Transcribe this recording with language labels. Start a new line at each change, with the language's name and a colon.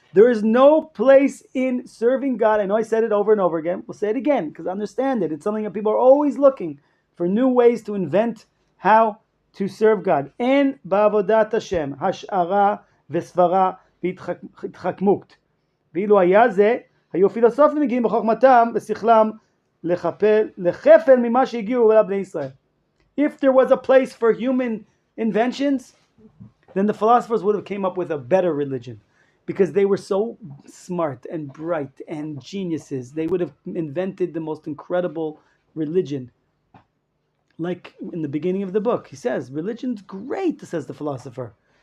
English: There is no place in serving God. I know I said it over and over again. We'll say it again because I understand it. It's something that people are always looking for new ways to invent how to serve God.
Hebrew: En bavodat Hashem hashara v'svara והתחכמות. ואילו היה זה, היו פילוסופים מגיעים בחוכמתם ושכלם לחפל ממה שהגיעו אליו בני ישראל.
English: If there was a place for human inventions, then the philosophers would have came up with a better religion. Because they were so smart and bright and geniuses. They would have invented the most incredible religion. Like in the beginning of the book, he says, religion's great, says the philosopher.